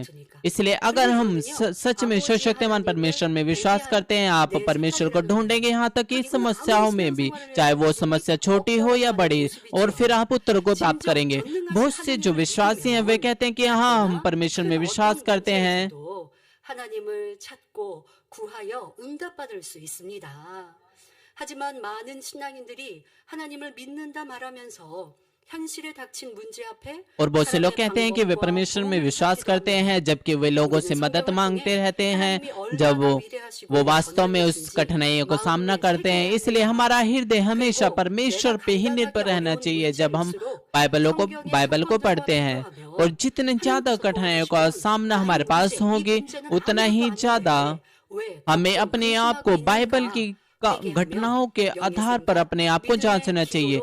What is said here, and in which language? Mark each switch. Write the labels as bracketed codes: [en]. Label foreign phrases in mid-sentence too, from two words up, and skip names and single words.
[hi] इसलिए अगर हम सच में सशक्तिमान परमेश्वर में विश्वास करते हैं, आप परमेश्वर को ढूंढेंगे यहाँ तक कि समस्याओं में भी, चाहे वो समस्या छोटी हो या बड़ी, और फिर आप उत्तर को प्राप्त करेंगे। बहुत से जो विश्वासी हैं वे कहते हैं कि हाँ हम परमेश्वर में विश्वास करते हैं, [ko] 하나님을 찾고 구하여 응답받을 수 있습니다. 하지만 많은 신앙인들이 하나님을 믿는다 말하면서 현실에 닥친 문제 앞에 [hi] और बहुत से लोग कहते हैं कि वे परमेश्वर में विश्वास करते हैं जबकि वे लोगों से मदद मांगते रहते हैं जब वो वास्तव में उस कठिनाइयों को सामना करते हैं। इसलिए हमारा हृदय हमेशा परमेश्वर पे ही निर्भर रहना चाहिए। जब हम बाइबल को पढ़ते हैं और जितने ज्यादा कठिनाइयों का सामना हमारे पास होगी उतना ही ज्यादा हमें अपने आप को बाइबल की घटनाओं के आधार पर अपने आप को जांचना चाहिए।